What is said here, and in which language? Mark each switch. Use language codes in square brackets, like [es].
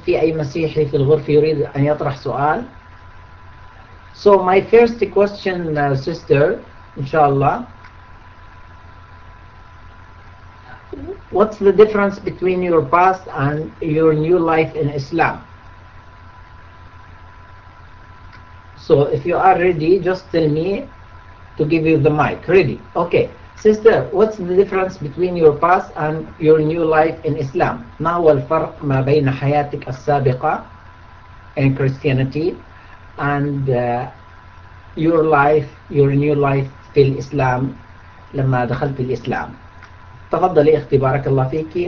[ar] في أي مسيحي في الغرفة يريد أن يطرح سؤال؟ [en] So my first question, sister. [ar] Inshallah. [en] What's the difference between your past and your new life in Islam? So if you are ready, just tell me to give you the mic. Ready? Okay. Sister, what's the difference between your past and your new life in Islam? [ar] ما هو الفرق ما بين حياتك السابقة [en] in Christianity and your life, your new life [ar] في الإسلام لما دخلت الإسلام؟ تفضل إختي بارك الله فيك.